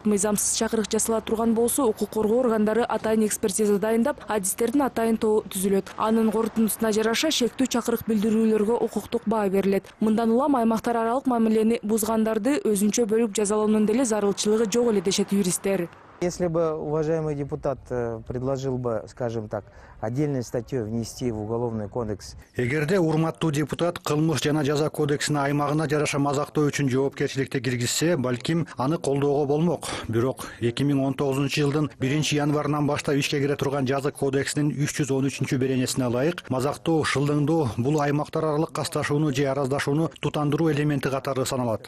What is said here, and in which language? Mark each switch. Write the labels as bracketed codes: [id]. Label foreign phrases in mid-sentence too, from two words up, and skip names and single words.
[ky] Мыйзамсыз чакырык жасала турган болсо, укук коргоо органдары атайын экспертиза дайындап, адистердин атайын тобу түзүлөт. Анын корутундусуна жараша шектүү чакырык билдирүүлөргө укуктук баа берилет. Мындан улам аймактар аралык мамилени бузгандарды өзүнчө бөлүп жазалоонун деле зарылчылыгы жок эле дешет юристтер. [ru] Если бы уважаемый депутат предложил бы, скажем так, отдельной статьей внести в Уголовный кодекс. [ky] Эгерде урматтуу депутат кылмыш жана жаза кодексине аймагына жараша мазактоо үчүн жоопкерчиликти киргизсе, балким аны колдоого болмок. Бирок 2019 жылдын 1-январынан баштап ишке кире турган жаза кодексинин 313-беренесине ылайык мазактоо, шылдыңдоо бул аймактар аралык касташууну же араздашууну тутандыруу элементи катары саналат.